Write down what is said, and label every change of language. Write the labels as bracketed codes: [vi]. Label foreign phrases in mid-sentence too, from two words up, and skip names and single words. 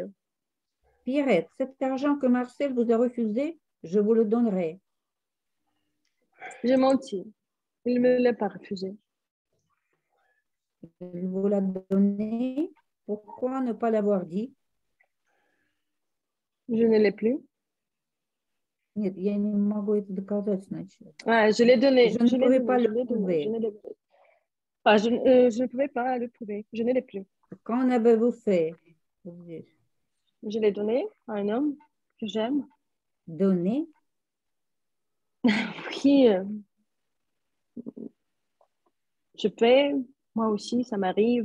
[fr] Pierrette, cet argent que Marcel vous a refusé, je vous le donnerai. J'ai menti. Il ne me l'a pas refusé. Je vous l'a donné. Pourquoi ne pas l'avoir dit? Je ne l'ai plus. [ru] Нет, я не могу это доказать, значит. [fr] Ah, je l'ai donné. Je ne pouvais pas le prouver. Ah, je ne pouvais pas le prouver. Je ne l'ai plus. Qu'en avez-vous fait? Je l'ai donné à un homme que j'aime. Donné? Qui, je paie, moi aussi, ça m'arrive.